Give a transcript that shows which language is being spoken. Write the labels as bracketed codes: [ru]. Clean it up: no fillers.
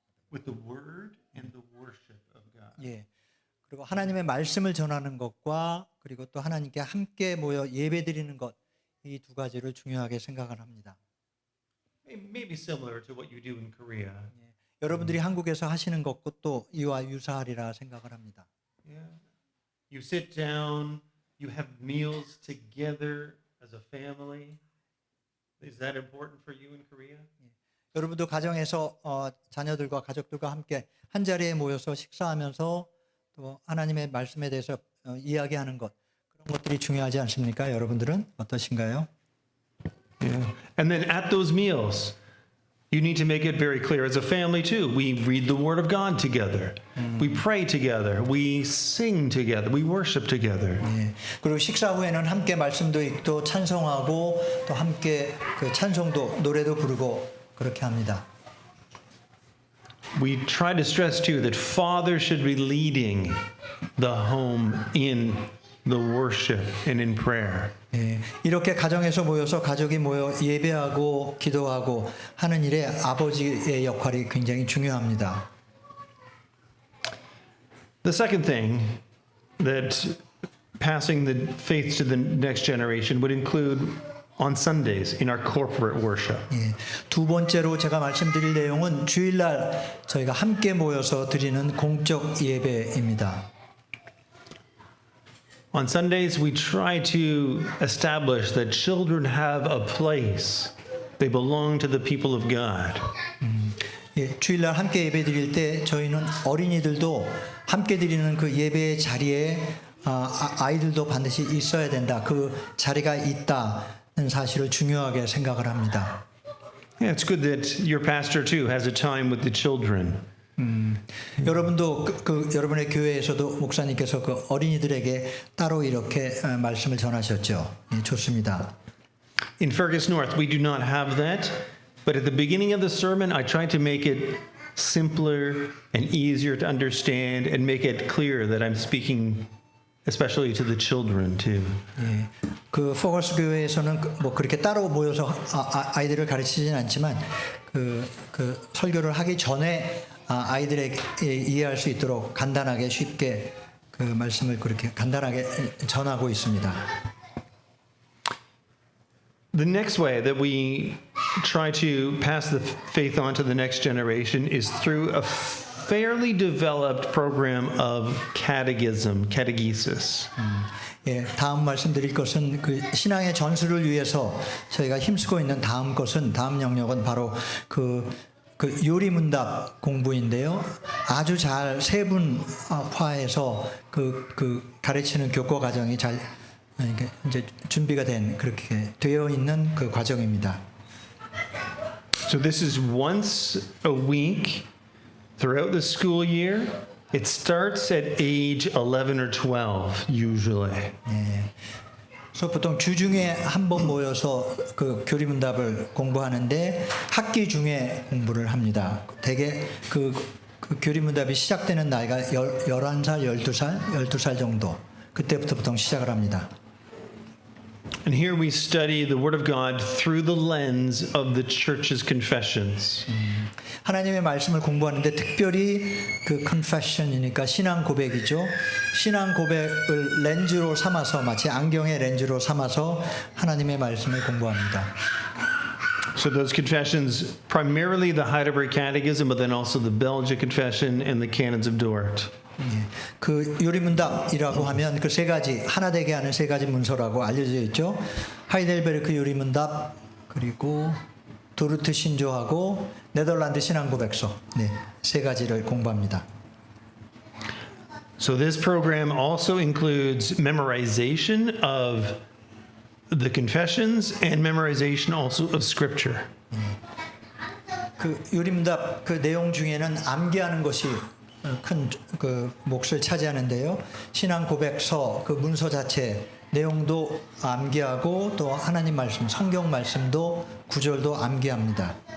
[en] With the word and the worship of God. [ko] 예. 그리고 하나님의 말씀을 전하는 것과 그리고 또 하나님께 함께 모여 예배드리는 것 이 두 가지를 중요하게 생각을 합니다. [en] Maybe similar to what you do in Korea. [ko] 예. 여러분들이 한국에서 하시는 것과 또 이와 유사하리라 생각을 합니다. [en] Yeah. You sit down, you have meals together as a family. Is that important for you in Korea? [ko] 여러분도 가정에서 자녀들과 가족들과 함께 한 자리에 모여서 식사하면서 또 하나님의 말씀에 대해서 이야기하는 것 그런 것들이 중요하지 않습니까? 여러분들은 어떠신가요? [en] Yeah. And then at those meals, you need to make it very clear as a family too. We read the Word of God together. We pray together. We sing together. We worship together. [ko] 예. 그리고 식사 후에는 함께 말씀도 읽고 찬송하고 또 함께 그 찬송도 노래도 부르고 그렇게 합니다. [en] We try to stress too that fathers should be leading the home in the worship and in prayer. [ko] 예, 이렇게 가정에서 모여서 가족이 모여 예배하고 기도하고 하는 일에 아버지의 역할이 굉장히 중요합니다. [en] The second thing that passing the faith to the next generation would include on Sundays in our corporate worship. [ko] 예, 두 번째로 제가 말씀드릴 내용은 주일날 저희가 함께 모여서 드리는 공적 예배입니다. [en] On Sundays, we try to establish that children have a place. They belong to the people of God. [ko] 예, 주일날 함께 예배 드릴 때 저희는 어린이들도 함께 드리는 그 예배의 자리에 아이들도 반드시 있어야 된다. 그 자리가 있다는 사실을 중요하게 생각을 합니다. [en] Yeah, it's good that your pastor too has a time with the children. [ko] 여러분도 여러분의 교회에서도 목사님께서 그 어린이들에게 따로 이렇게 말씀을 전하셨죠. 예, 좋습니다. [en] In Fergus North, we do not have that, but at the beginning of the sermon, I tried to make it simpler and easier to understand and make it clear that I'm speaking especially to the children too. [ko] 예, 그 포커스 교회에서는 뭐 그렇게 따로 모여서 아이들을 가르치지는 않지만 그 설교를 하기 전에 아이들에게 이해할 수 있도록 간단하게 쉽게 그 말씀을 그렇게 간단하게 전하고 있습니다. [en] The next way that we try to pass the faith on to the next generation is through a fairly developed program of catechesis. [ko] 예, 다음 말씀드릴 것은 그 신앙의 전수를 위해서 저희가 힘쓰고 있는 다음 영역은 바로 그 요리문답 공부인데요. 아주 잘 세분화해서 그 가르치는 교과 과정이 잘 이제 준비가 된 그렇게 되어 있는 그 과정입니다. [en] So this is once a week throughout the school year. It starts at age 11 or 12 usually. [ko] 그래서 보통 주중에 한 번 모여서 그 교리문답을 공부하는데 학기 중에 공부를 합니다. 대개 그 교리문답이 시작되는 나이가 11살, 12살 정도. 그때부터 보통 시작을 합니다. [en] And here we study the Word of God through the lens of the church's confessions. [ko] 하나님의 말씀을 공부하는데 특별히 그 confession이니까 신앙 고백이죠. 신앙 고백을 렌즈로 삼아서 마치 안경의 렌즈로 삼아서 하나님의 말씀을 공부합니다. [en] So those confessions, primarily the Heidelberg Catechism, but then also the Belgic Confession and the Canons of Dort. [ko] 그 요리문답이라고 하면 그 세 가지 하나 되게 하는 세 가지 문서라고 알려져 있죠. 하이델베르크 요리문답 그리고 도르트 신조하고 네덜란드 신앙고백서 세 가지를 공부합니다. [en] So this program also includes memorization of the confessions and memorization also of Scripture. [ko] 그 요리문답 그 내용 중에는 암기하는 것이 큰 그 몫을 차지하는데요. 신앙 고백서 그 문서 자체 내용도 암기하고 또 하나님 말씀, 성경 말씀도 구절도 암기합니다.